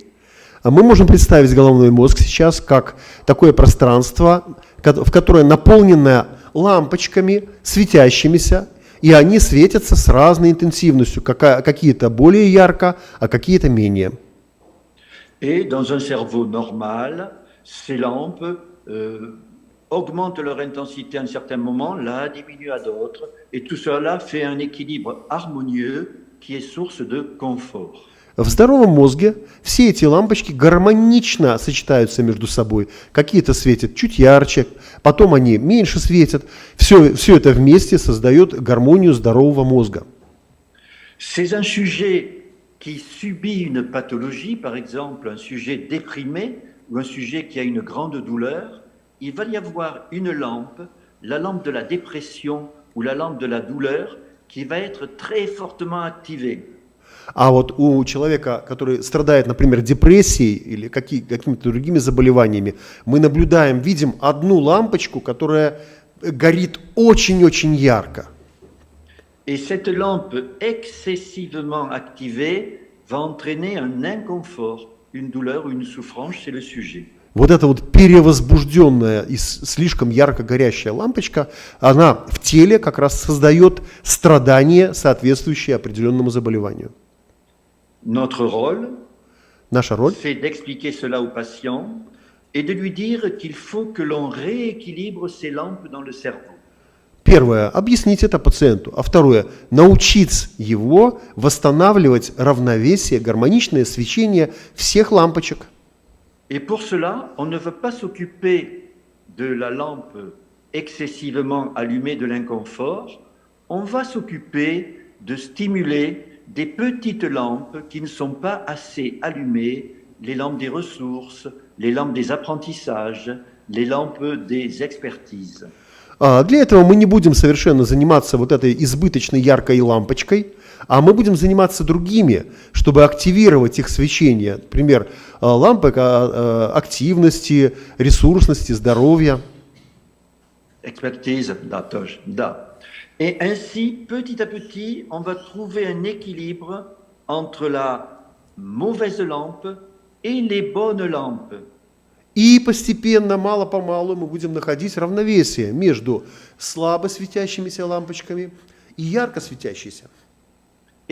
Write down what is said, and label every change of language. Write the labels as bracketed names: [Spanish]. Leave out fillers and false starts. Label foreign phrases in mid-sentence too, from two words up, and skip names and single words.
[Russian] Мы можем представить головной мозг сейчас как такое пространство, в которое наполнено лампочками, светящимися, и они светятся с разной интенсивностью, какие-то более ярко, а какие-то менее. [French] Et dans un cerveau normal, ces lampes augmentent leur intensité à un certain moment, là diminuent à d'autres, et tout cela fait un équilibre harmonieux qui est source de confort. [Russian] В здоровом мозге все эти лампочки гармонично сочетаются между собой. Какие-то светят чуть ярче, потом они меньше светят. Все это вместе создает гармонию здорового мозга. [French] C'est un sujet qui subit une pathologie, par exemple un sujet déprimé ou un sujet qui a une grande douleur, il va y avoir une lampe, la lampe de la dépression ou la lampe de la douleur, qui va être très fortement activée. [Russian] А вот у человека, который страдает, например, депрессией или какими-то другими заболеваниями, мы наблюдаем, видим одну лампочку, которая горит очень-очень ярко. [French] Et cette lampe excessivement activée va entraîner un inconfort, une douleur ou une souffrance chez le sujet. [Russian] Вот эта вот перевозбужденная и слишком ярко горящая лампочка, она в теле как раз создает страдания, соответствующие определенному заболеванию. [French] Notre rôle, [Russian] Наша роль [French] c'est d'expliquer cela au patient et de lui dire qu'il faut que l'on rééquilibre ces lampes dans le cerveau. [Russian] первое – объяснить это пациенту, а второе – научить его восстанавливать равновесие, гармоничное свечение всех лампочек. [French] Et pour cela, on ne veut pas s'occuper de la lampe excessivement allumée de l'inconfort, on va s'occuper de stimuler des petites lampes qui ne sont pas assez allumées, les lampes des ressources, les lampes des apprentissages, les lampes des expertises. [Russian] Для этого мы не будем совершенно заниматься вот этой избыточной яркой лампочкой, а мы будем заниматься другими, чтобы активировать их свечение. Например, лампы активности, ресурсности, здоровья. Expertise, da. [French] Et ainsi, petit à petit, on va trouver un équilibre entre la mauvaise lampe et les bonnes lampes. [Russian] И постепенно, мало-помалу мы будем находить равновесие между слабо светящимися лампочками и ярко светящимися.